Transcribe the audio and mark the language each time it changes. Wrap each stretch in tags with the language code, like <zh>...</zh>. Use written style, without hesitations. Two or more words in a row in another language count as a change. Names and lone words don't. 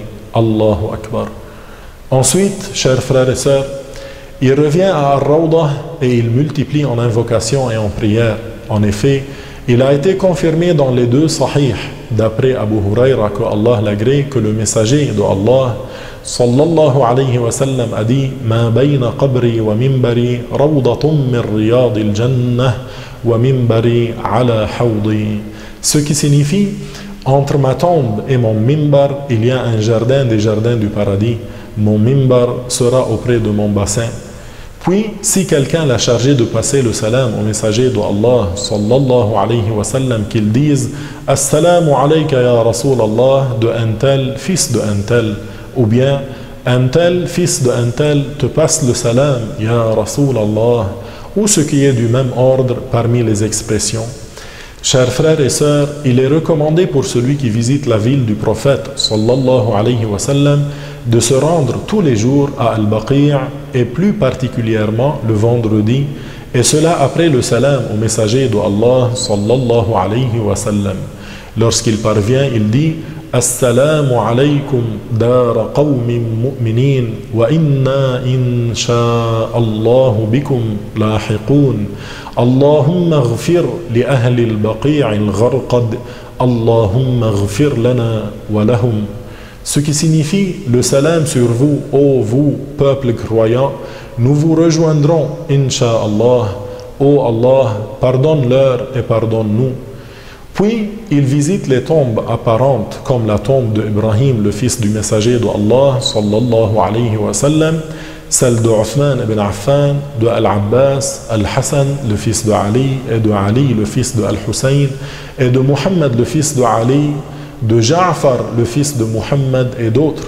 <ar>الله أكبر.</ar> <fr>Ensuite, chers frères et sœurs, il revient à Ar-Rawdah et il multiplie en invocation et en prière. En effet, il a été confirmé dans les deux sahih, d'après Abu Huraira, que Allah l'agrée, que le messager de Allah</fr> <ar>صلى الله عليه وسلم</ar> <fr>a dit:</fr> <ar>ما بين قبري ومنبري روضة من رياض الجنة ومنبري على حوضي.</ar> <fr>Ce qui signifie: entre ma tombe et mon minbar, il y a un jardin des jardins du paradis. Mon minbar sera auprès de mon bassin. Puis, si quelqu'un l'a chargé de passer le salam au messager de Allah</fr> <ar>صلى الله عليه وسلم,</ar> <fr>qu'il dise:</fr> <ar>السلام عليك يا رسول الله,</ar> <fr>de un tel, fils de un tel, ou bien un tel, fils de un tel, te passe le salam,</fr> <ar>يا رسول الله,</ar> <fr>ou ce qui est du même ordre parmi les expressions. Chers frères et sœurs, il est recommandé pour celui qui visite la ville du prophète</fr> <ar>صلى الله عليه وسلم</ar> <fr>de se rendre tous les jours à Al-Baqi' et plus particulièrement le vendredi, et cela après le salam au messager de Allah</fr> <ar>صلى الله عليه وسلم.</ar> <fr>Lorsqu'il parvient, il dit:</fr> <ar>السلام عليكم دار قوم مؤمنين وإنا إن شاء الله بكم لاحقون. اللهم اغفر لأهل البقيع الغرقد. اللهم اغفر لنا ولهم.</ar> <fr>Ce qui signifie: le salam sur vous, ô vous, peuple croyant, nous vous rejoindrons, insha'Allah. Ô Allah, pardonne-leur et pardonne-nous. Puis, il visite les tombes apparentes, comme la tombe d'Ibrahim, le fils du messager d'Allah,</fr> <ar>صلى الله عليه وسلم,</ar> <fr>celle de Uthman ibn Affan, de Al-Abbas, Al-Hassan, le fils de Ali, et de Ali, le fils de Al-Hussein, et de Muhammad, le fils de Ali, de Ja'far, le fils de Muhammad, et d'autres.</fr>